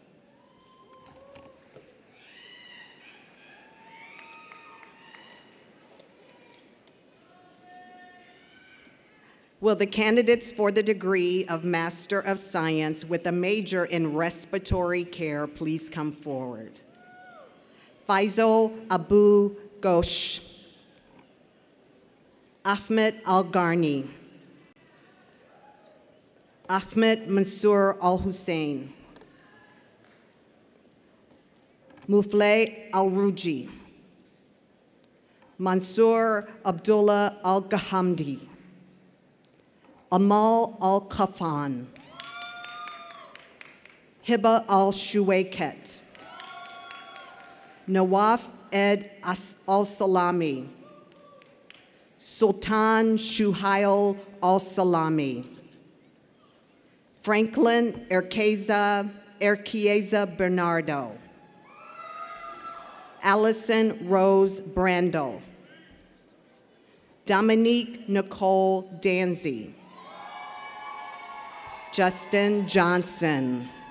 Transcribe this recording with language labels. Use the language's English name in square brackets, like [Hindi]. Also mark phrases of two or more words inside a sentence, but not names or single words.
[English] Will the candidates for the degree of Master of Science with a major in respiratory care please come forward? Faisal Abu Ghosh, Ahmed Al-Gharni, Ahmed Mansour Al-Hussein, Mufle Al-Ruji, Mansour Abdullah Al-Gahamdi, Amal Al-Kafan, Hiba Al-Shuwaiket, Nawaf Ed Al-Salami, Sultan Shuhail Al-Salami, Franklin Erkieza Bernardo, Allison Rose Brandel, Dominique Nicole Danzy, Justin Johnson,